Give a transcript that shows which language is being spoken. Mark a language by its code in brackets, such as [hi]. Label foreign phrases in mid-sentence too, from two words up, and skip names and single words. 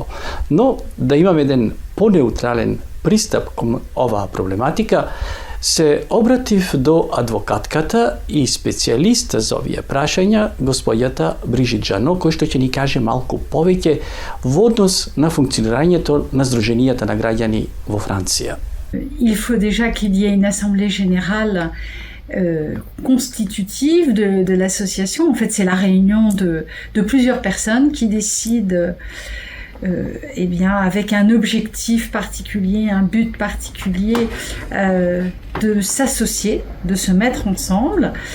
[mk] Но да имам еден понеутрален пристап кон оваа проблематика, се обратив до адвокатката и специјалист за овие прашања, господјата Брижит Жано, кој што ќе ни каже малку повеќе во однос на функционирањето на Сдруженијата на граѓани во Франција. [fr] Il faut déjà qu'il y ait une assemblée générale constitutive de l'association. En fait, c'est la réunion de plusieurs personnes qui décident eh bien, avec un objectif particulier, un but particulier, de s'associer, de se mettre ensemble.